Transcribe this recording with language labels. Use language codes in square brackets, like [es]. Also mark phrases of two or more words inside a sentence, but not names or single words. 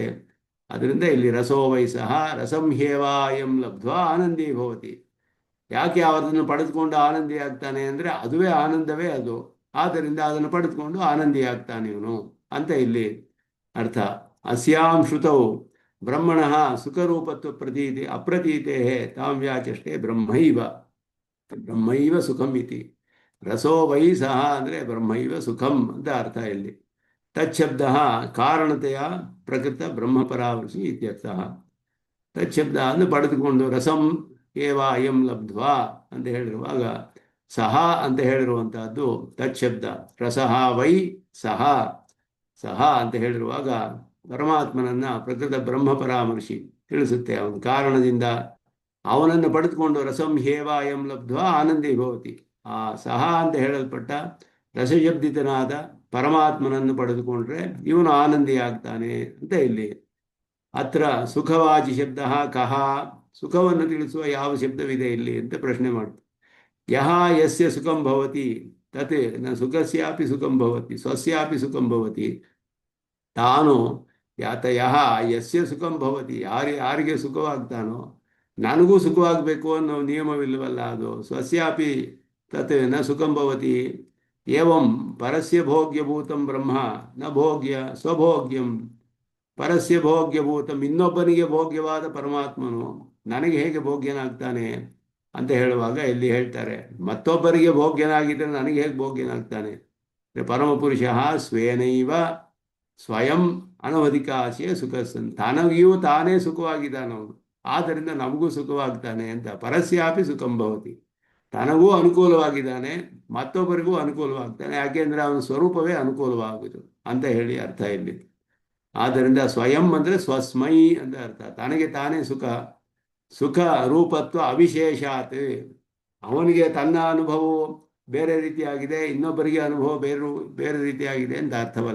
[kn] ಅದರಿಂದ ಇಲ್ಲಿ [sa] ರಸೋ ವೈ ಸಹ ರಸಂ ಹ್ಯೇವಾಯಂ ಲಬ್ಧ್ವಾ ಆನಂದಿ ಭವತಿ. [kn] ಯಾಕೆ ಅದನ್ನು ಪಡೆದುಕೊಂಡು ಆನಂದಿ ಆಗ್ತಾನೆ ಅಂದರೆ ಅದುವೇ ಆನಂದವೇ ಅದು. ಆದ್ದರಿಂದ ಅದನ್ನು ಪಡೆದುಕೊಂಡು ಆನಂದಿ ಆಗ್ತಾನೆ ಇವನು ಅಂತ ಇಲ್ಲಿ ಅರ್ಥ. [sa] ಅಸ್ಯಾಂ ಶ್ರುತೌ ಬ್ರಹ್ಮಣಃ ಸುಖರೂಪತ್ವ ಪ್ರತೀತಿ ಅಪ್ರತೀತೆ ತಾಂ ವ್ಯಾಚಷ್ಟೇ ಬ್ರಹ್ಮೈವ ಸುಖಂ ಇತಿ. ರಸೋ ವೈ ಸಹ [kn] ಅಂದರೆ [sa] ಬ್ರಹ್ಮೈವ ಸುಖಂ [kn] ಅಂತ ಅರ್ಥ ಇಲ್ಲಿ. [sa] ತಚ್ಛಬ್ದ ಕಾರಣತೆಯ ಪ್ರಕೃತ ಬ್ರಹ್ಮ ಪರಾಮರ್ಶಿ ಇತ್ಯರ್ಥಃ. [kn] ತಚ್ಛಬ್ದ ಅಂದರೆ ಪಡೆದುಕೊಂಡು, [sa] ರಸಂ ಏವ ಅಯಂ ಲಬ್ಧ್ವಾ [kn] ಅಂತ ಹೇಳಿರುವಾಗ ಸಹ ಅಂತ ಹೇಳಿರುವಂತಹದ್ದು ತಚ್ಛಬ್ದ. [sa] ರಸಃ ವೈ ಸಹ [kn] ಅಂತ ಹೇಳಿರುವಾಗ ಪರಮಾತ್ಮನನ್ನ [sa] ಪ್ರಕೃತ ಬ್ರಹ್ಮ ಪರಾಮರ್ಶಿ [kn] ತಿಳಿಸುತ್ತೆ. ಅವನ ಕಾರಣದಿಂದ ಅವನನ್ನು ಪಡೆದುಕೊಂಡು [sa] ರಸಂ ಹೇವ ಅಯಂ ಲಬ್ಧ್ವಾ ಆನಂದಿ ಭವತಿ. [kn] ಆ ಸಹ ಅಂತ ಹೇಳಲ್ಪಟ್ಟ ರಸಶಬ್ದಿತನಾದ ಪರಮಾತ್ಮನನ್ನು ಪಡೆದುಕೊಂಡ್ರೆ ಇವನು ಆನಂದಿ ಆಗ್ತಾನೆ ಅಂತ ಇಲ್ಲಿ. [sa] ಅತ್ರ ಸುಖವಾಚಿ ಶಬ್ದ ಕಹ, [kn] ಸುಖವನ್ನು ತಿಳಿಸುವ ಯಾವ ಶಬ್ದವಿದೆ ಇಲ್ಲಿ ಅಂತ ಪ್ರಶ್ನೆ ಮಾಡ್ತಾರೆ. [sa] ಯಹ ಯಸ್ಯ ಸುಖಂ ಭವತಿ ತತ್ ನ ಸುಖಸ್ಯಾಪಿ ಸುಖಂ ಭವತಿ ಸ್ವಸ್ಯಾಪಿ ಸುಖಂ ಭವತಿ. ತಾನು ಯಹ ಯಸ್ಯ ಸುಖಂ ಭವತಿ, [kn] ಯಾರಿಗೆ ಸುಖವಾಗ್ತಾನೋ ನನಗೂ ಸುಖವಾಗಬೇಕು ಅನ್ನೋ ನಿಯಮವಿಲ್ಲವಲ್ಲ ಅದು. [sa] ಸ್ವಸ್ಯಾಪಿ ತತ್ ನ ಸುಖಂ ಭವತಿ. ಏವಂ ಪರಸ್ಯ ಭೋಗ್ಯಭೂತಂ ಬ್ರಹ್ಮ ನ ಭೋಗ್ಯ ಸ್ವಭೋಗ್ಯಂ. ಪರಸ್ಯ ಭೋಗ್ಯಭೂತಂ, [kn] ಇನ್ನೊಬ್ಬನಿಗೆ ಭೋಗ್ಯವಾದ ಪರಮಾತ್ಮನು ನನಗೆ ಹೇಗೆ ಭೋಗ್ಯನಾಗ್ತಾನೆ ಅಂತ ಹೇಳುವಾಗ ಇಲ್ಲಿ ಹೇಳ್ತಾರೆ, ಮತ್ತೊಬ್ಬರಿಗೆ ಭೋಗ್ಯನಾಗಿದ್ದರೆ ನನಗೆ ಹೇಗೆ ಭೋಗ್ಯನಾಗ್ತಾನೆ. [sa] ಪರಮಪುರುಷ ಸ್ವೇನೈವ ಸ್ವಯಂ ಅನವಧಿಕಾಶಯ ಸುಖಸನ್, [kn] ತನಗಿಯೂ ತಾನೇ ಸುಖವಾಗಿದ್ದಾನವನು, ಆದ್ದರಿಂದ ನಮಗೂ ಸುಖವಾಗ್ತಾನೆ ಅಂತ. [sa] ಪರಸ್ಯಾಪಿ ಸುಖಂ ಭವತಿ, [kn] ತನಗೂ ಅನುಕೂಲವಾಗಿದ್ದಾನೆ ಮತ್ತೊಬ್ಬರಿಗೂ ಅನುಕೂಲವಾಗ್ತಾನೆ. ಯಾಕೆಂದರೆ ಅವನ ಸ್ವರೂಪವೇ ಅನುಕೂಲವಾಗುವುದು ಅಂತ ಹೇಳಿ ಅರ್ಥ ಇಲ್ಲಿ. ಆದ್ದರಿಂದ ಸ್ವಯಂ ಅಂದರೆ ಸ್ವಸ್ಮೈ ಅಂತ ಅರ್ಥ. ತನಗೆ ತಾನೇ [sa] ಸುಖ ರೂಪತ್ವ ಅವಿಶೇಷಾತ್. [kn] ಅವನಿಗೆ ತನ್ನ ಅನುಭವವು ಬೇರೆ ರೀತಿಯಾಗಿದೆ, ಇನ್ನೊಬ್ಬರಿಗೆ ಅನುಭವ ಬೇರೆ ರೀತಿಯಾಗಿದೆ ಅಂತ ಅರ್ಥವಲ್ಲ.